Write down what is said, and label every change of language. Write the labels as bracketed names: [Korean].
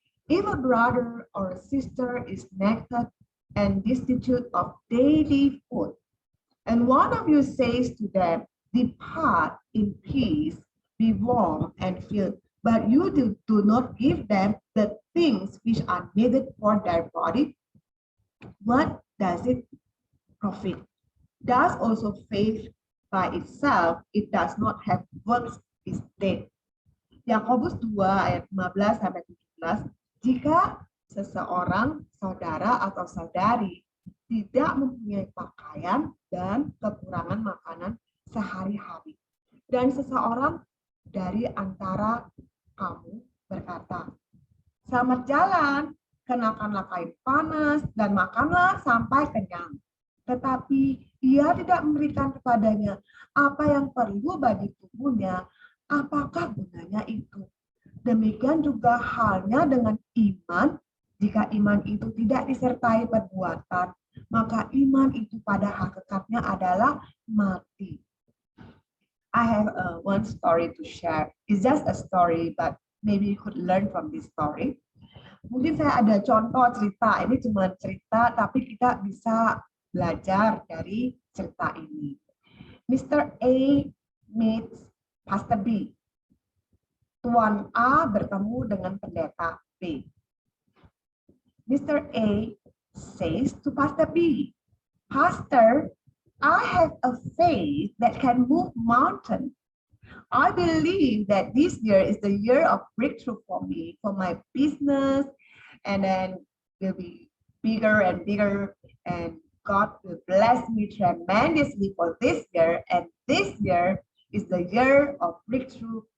[English] If a brother or a sister is naked and destitute of daily food, and one of you says to them, depart in peace, be warm and filled, but you do not give them the things which are needed for their body, what does it profit? Does also faith by itself, it does not have works, is dead. [Indonesian] Yakobus 2 ayat 15 sampai 17. Jika seseorang, saudara atau saudari, tidak mempunyai pakaian dan kekurangan makanan sehari-hari, dan seseorang dari antara kamu berkata, selamat jalan, kenakanlah kain panas dan makanlah sampai kenyang, tetapi ia tidak memberikan kepadanya apa yang perlu bagi tubuhnya, apakah gunanya itu? Demikian juga halnya dengan iman. Jika iman itu tidak disertai perbuatan, maka iman itu pada hakikatnya adalah mati. [English] I have one story to share. It's just a story, but maybe you could learn from this story. [Indonesian] Mungkin saya ada contoh cerita, ini cuma cerita, tapi kita bisa belajar dari cerita ini. Mr. [English] A meets Pastor B. [Indonesian] Tuan A bertemu dengan pendeta B. [English] Mr. A says to Pastor B, Pastor, I have a faith that can move mountains. I believe that this year is the year of breakthrough for me, for my business, and then will be bigger and bigger, and God will bless me tremendously for this year, and this year is the year of breakthrough.